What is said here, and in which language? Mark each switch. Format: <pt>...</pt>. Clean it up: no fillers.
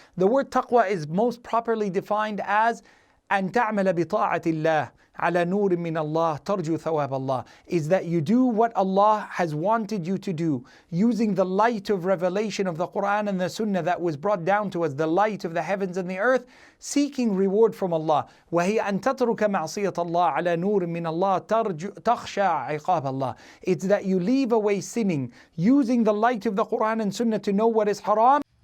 <en>The word taqwa is most properly defined as</en> <ar>أن تعمل بطاعة الله على نور من الله ترجو ثواب الله,</ar> <en>is that you do what Allah has wanted you to do using the light of revelation of the Quran and the Sunnah that was brought down to us, the light of the heavens and the earth, seeking reward from Allah.</en> <ar>وهي أن تترك معصية الله على نور من الله تخشى عقاب الله.</ar> <en>It's that you leave away sinning using the light of the Quran and Sunnah to know what is haram.</en>